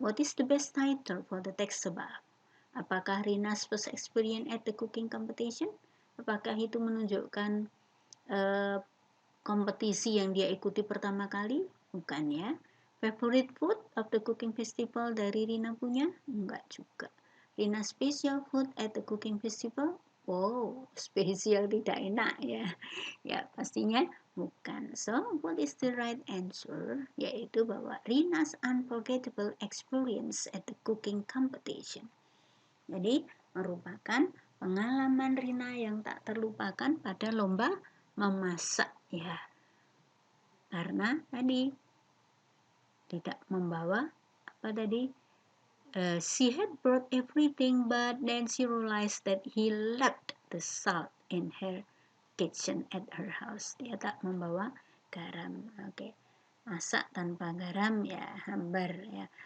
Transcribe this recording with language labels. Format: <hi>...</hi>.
<en>What is the best title for the text above? Apakah Rina's first experience at the cooking competition?</en> <id>Apakah itu menunjukkan kompetisi yang dia ikuti pertama kali? Bukan ya.</id> <en>Favorite food of the cooking festival</en> <id>dari Rina punya? Enggak juga.</id> <en>Rina special food at the cooking festival?</en> <id>Wow, spesial tidak enak ya. Ya, pastinya bukan.</id> <en>So, what is the right answer?</en> <id>Yaitu bahwa</id> <en>Rina's unforgettable experience at the cooking competition.</en> <id>Jadi, merupakan pengalaman Rina yang tak terlupakan pada lomba memasak ya. Karena tadi tidak membawa</id> <en>she had brought everything, but then she realized that he left the salt in her kitchen at her house.</en> <id>Dia tak membawa garam. Oke. Masak tanpa garam ya hambar ya.</id>